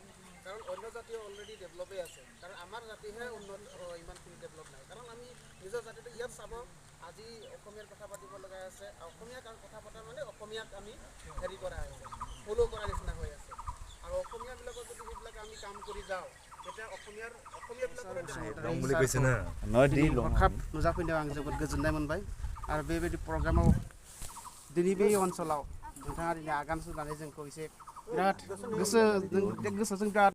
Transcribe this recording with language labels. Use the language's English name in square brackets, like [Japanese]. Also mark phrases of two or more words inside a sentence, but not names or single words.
[Assamese] কাৰণ অন্য জাতি অলৰেডি ডেভেলপে আছে কাৰণ আমাৰ জাতিহে উন্নত ইমানখিনি ডেভেলপ নাই কাৰণ আমি নিজৰ জাতিটো ইয়াত চাব আজি অসমীয়াৰ কথা পাতিব লগা আছে অসমীয়া কথা পতা মানে অসমীয়াক আমি হেৰি কৰা আছে ফলো কৰা নিচিনা হৈ আছে আৰু অসমীয়াবিলাকৰ যদি সেইবিলাক আমি কাম কৰি যাওঁ তেতিয়া অসমীয়াবিলাকৰ বুলি কৈছে না [Bodo] हरखाब नुजाफैनायाव आं जोबोद गोजोननाय मोनबाय आरो बेबायदि प्रग्रामाव दिनै बे ओनसोलाव नोंथाङा दिनै आगान सुरनानै जोंखौ एसे बिराद गोसोजों बिराद